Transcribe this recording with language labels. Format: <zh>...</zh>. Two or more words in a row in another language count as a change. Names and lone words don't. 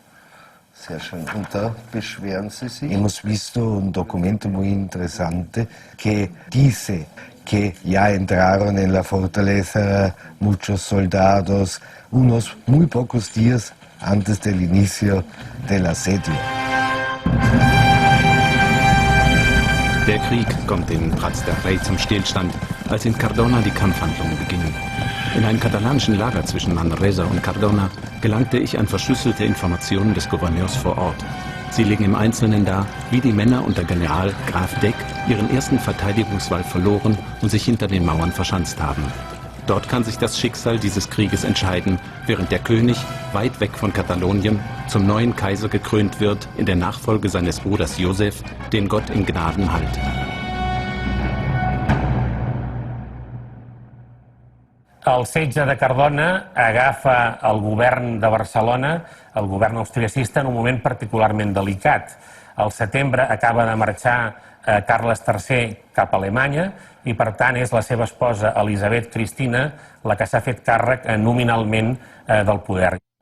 <es>Hemos visto un documento muy interesante que dice que ya entraron en la fortaleza muchos soldados unos muy pocos días antes del inicio del asedio.</es> <de>Der Krieg kommt in Prats de Rey zum Stillstand, als in Cardona die Kampfhandlungen beginnen. In einem katalanischen Lager zwischen Manresa und Cardona gelangte ich an verschlüsselte Informationen des Gouverneurs vor Ort. Sie legen im Einzelnen dar, wie die Männer unter General Graf Deck ihren ersten Verteidigungswall verloren und sich hinter den Mauern verschanzt haben. Dort kann sich das Schicksal dieses Krieges entscheiden, während der König, weit weg von Katalonien, zum neuen Kaiser gekrönt wird in der Nachfolge seines Bruders Josef, den Gott in Gnaden halt.</de> <ca>El setge de Cardona agafa el govern de Barcelona, el govern austriacista, en un moment particularment delicat. Al setembre acaba de marxar Carles III cap a Alemanya i, per tant, és la seva esposa Elisabet Cristina la que s'ha fet càrrec nominalment del poder.</ca>